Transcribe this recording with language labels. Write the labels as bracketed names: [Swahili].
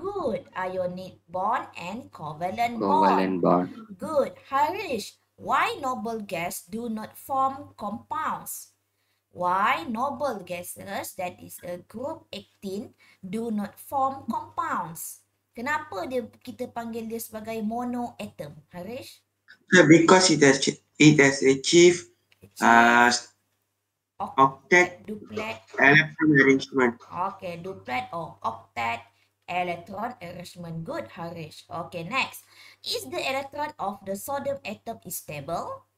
[English] Good. Ionic bond and covalent Covalent bond. bond. Good. Harish, why noble gas do not form compounds? Why noble gases, that is a group 18, do not form compounds? [Malay] Kenapa kita panggil dia sebagai monoatom? [English] Harish? Because it has achieved octet duplet. electron arrangement. Okay, duplet or octet electron arrangement. Good, Harish. Okay, next. Is the electron of the sodium atom is stable?